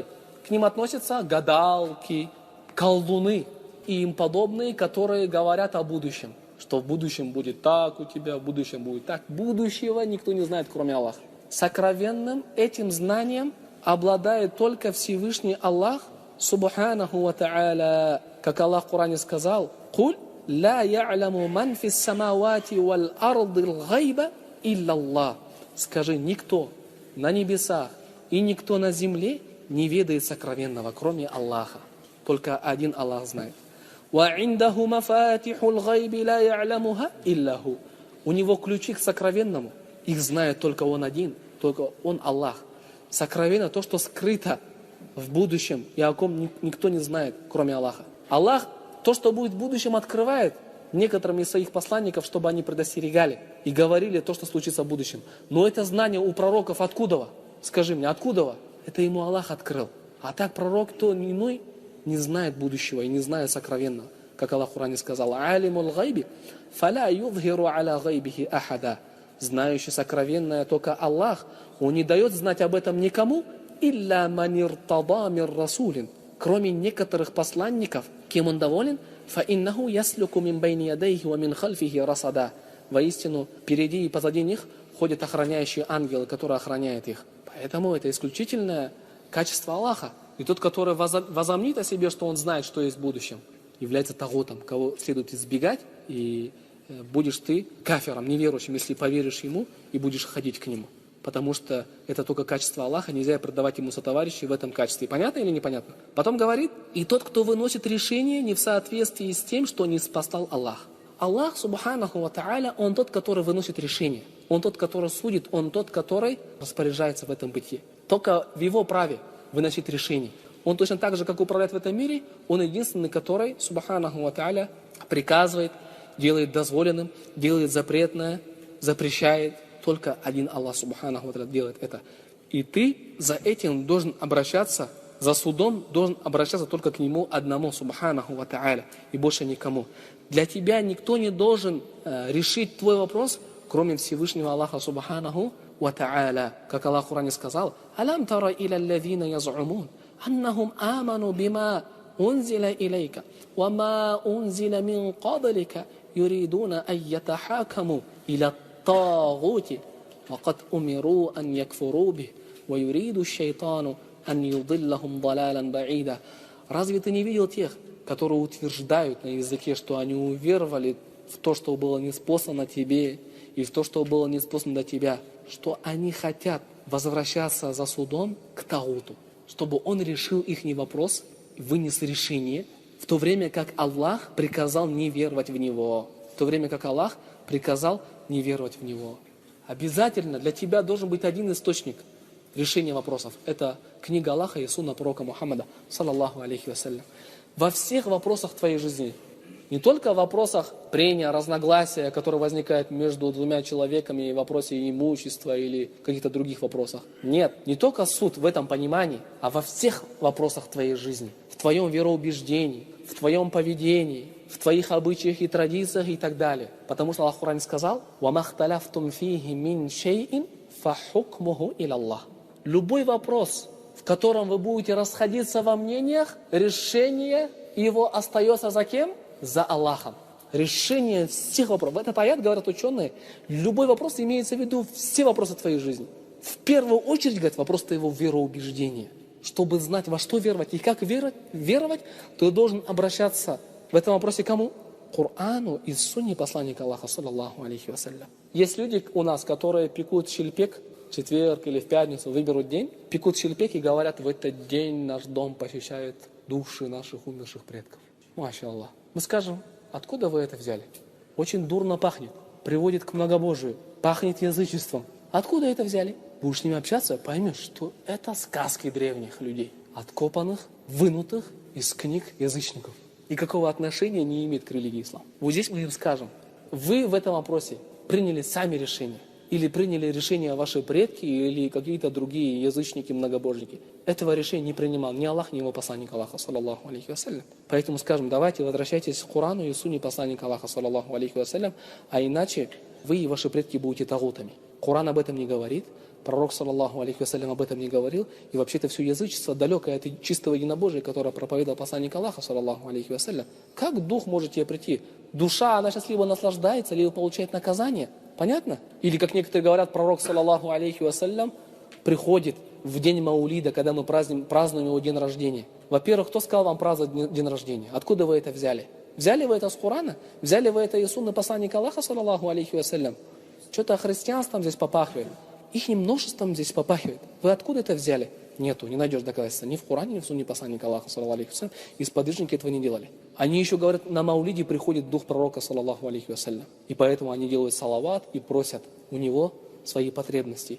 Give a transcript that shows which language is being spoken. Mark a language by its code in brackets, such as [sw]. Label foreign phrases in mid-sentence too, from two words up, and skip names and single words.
[ru] К ним относятся гадалки, колдуны и им подобные, которые говорят о будущем. Что в будущем будет так у тебя, в будущем будет так. Будущего никто не знает, кроме Аллаха. Сокровенным этим знанием обладает только Всевышний Аллах, [ar] سبحانه وتعالى. [ru] Как Аллах в Коране сказал: [ar] «قل لا يعلم من في السماوات والأرض الغيب إلا الله». [ru] Скажи, никто на небесах и никто на земле не ведает сокровенного, кроме Аллаха. Только один Аллах знает. [ar] «وعنده مفاتح الغيب لا يعلمها إلا هو». [ru] У него ключи к сокровенному. Их знает только Он один, только Он Аллах. Сокровенно то, что скрыто в будущем, и о ком никто не знает, кроме Аллаха. Аллах то, что будет в будущем, открывает некоторым из своих посланников, чтобы они предостерегали и говорили то, что случится в будущем. Но это знание у пророков откуда? Скажи мне, откуда? Это ему Аллах открыл. А так пророк, то иной, не знает будущего и не знает сокровенного. Как Аллах в Коране сказал: [ar] «عالم الغيب فلا يظهر على غيبه أحدا». [ru] Знающий сокровенное только Аллах, Он не дает знать об этом никому, [ar] إلا من ارتضى من رسول, [ru] кроме некоторых посланников, кем Он доволен, [ar] فإنه يسلك من بين يديه ومن خلفه رصدا. [ru] Воистину, впереди и позади них ходят охраняющие ангелы, которые охраняют их. Поэтому это исключительное качество Аллаха. И тот, который возомнит о себе, что он знает, что есть в будущем, является тагутом, кого следует избегать, и будешь ты кафиром, неверующим, если поверишь ему и будешь ходить к нему. Потому что это только качество Аллаха, нельзя продавать ему сотоварищей в этом качестве. Понятно или непонятно? Потом говорит: и тот, кто выносит решение не в соответствии с тем, что не спасал Аллах. Аллах, [ar] سبحانه وتعالى, [ru] Он тот, который выносит решение. Он тот, который судит, Он тот, который распоряжается в этом бытие. Только в Его праве выносить решение. Он точно так же, как управляет в этом мире, Он единственный, который, [ar] سبحانه وتعالى, [ru] приказывает, делает дозволенным, делает запретное, запрещает. Только один Аллах, [ar] سبحانه وتعالى, [ru] делает это. И ты за этим должен обращаться, за судом должен обращаться только к Нему одному, [ar] سبحانه وتعالى, [ru] и больше никому. Для тебя никто не должен решить твой вопрос, кроме Всевышнего Аллаха, [ar] سبحانه وتعالى. Как Аллах в Коране сказал: «ألم تر إلى الذين يزعمون أنهم آمنوا بما أنزل إليك وما أنزل من قبلك يريدون أن يتحاكموا إلى الطاغوت وقد أمروا أن يكفروا به ويريد الشيطان أن يضلهم ضلالا بعيدا». [ru] Разве ты не видел тех, которые утверждают на языке, что они уверовали в то, что было ниспослано тебе, и в то, что было ниспослано до тебя, что они хотят возвращаться за судом к Тагуту, чтобы он решил их вопрос, вынес решение, в то время как Аллах приказал не веровать в него. В то время как Аллах приказал не веровать в него. Обязательно для тебя должен быть один источник решения вопросов. Это книга Аллаха и сунна пророка Мухаммада, [ar] صلى الله عليه وسلم. [ru] Во всех вопросах твоей жизни. Не только в вопросах прения, разногласия, которые возникают между двумя человеками в вопросе имущества или каких-то других вопросах. Нет, не только суд в этом понимании, а во всех вопросах твоей жизни. В твоем вероубеждении, в твоем поведении, в твоих обычаях и традициях и так далее. Потому что Аллах в Коране сказал: [ar] «وما اختلفتم فيه من شيء فحكمه إلى الله». [ru] Любой вопрос, в котором вы будете расходиться во мнениях, решение его остается за кем? За Аллахом. Решение всех вопросов. В этот аят говорят ученые, любой вопрос имеется в виду все вопросы твоей жизни. В первую очередь, говорят, вопрос твоего вероубеждения. Чтобы знать, во что веровать и как веровать, ты должен обращаться в этом вопросе к кому? К Корану и сунне посланника Аллаха, [ar] صلى الله عليه وسلم. [ru] Есть люди у нас, которые пекут шильпек в четверг или в пятницу, выберут день, пекут шильпек и говорят: в этот день наш дом посещает души наших умерших предков. [ar] ما شاء الله. [ru] Мы скажем: откуда вы это взяли? Очень дурно пахнет, приводит к многобожию, пахнет язычеством. Откуда это взяли? Будешь с ними общаться, поймешь, что это сказки древних людей, откопанных, вынутых из книг язычников. И какого отношения не имеет к религии ислам. Вот здесь мы им скажем: вы в этом вопросе приняли сами решение. Или приняли решение ваши предки, или какие-то другие язычники, многобожники. Этого решения не принимал ни Аллах, ни его посланник Аллаха, [ar] صلى الله عليه وسلم. [ru] Поэтому скажем: давайте возвращайтесь к Корану и сунне посланника Аллаха, [ar] صلى الله عليه وسلم, [ru] а иначе вы и ваши предки будете тагутами. Коран об этом не говорит, Пророк, [ar] صلى الله عليه وسلم, [ru] об этом не говорил. И вообще это все язычество, далекое от чистого единобожия, которое проповедовал посланник Аллаха, [ar] صلى الله عليه وسلم. [ru] Как дух может тебе прийти? Душа, она сейчас либо наслаждается, либо получает наказание. Понятно? Или, как некоторые говорят, пророк, [ar] صلى الله عليه وسلم, [ru] приходит в день Маулида, когда мы празднуем его день рождения. Во-первых, кто сказал вам праздновать день рождения? Откуда вы это взяли? Взяли вы это с Корана? Взяли вы это из сунны посланника Аллаха, [ar] صلى الله عليه وسلم? [ru] Что-то христианством здесь попахивает. Их множеством здесь попахивает. Вы откуда это взяли? Нету, не найдешь доказательства. Ни в Коране, ни в сунне посланника Аллаха, [ar] صلى الله عليه وسلم. [ru] И сподвижники этого не делали. Они еще говорят, на Маулиде приходит дух пророка, [ar] صلى الله عليه وسلم. [ru] И поэтому они делают салават и просят у него свои потребности.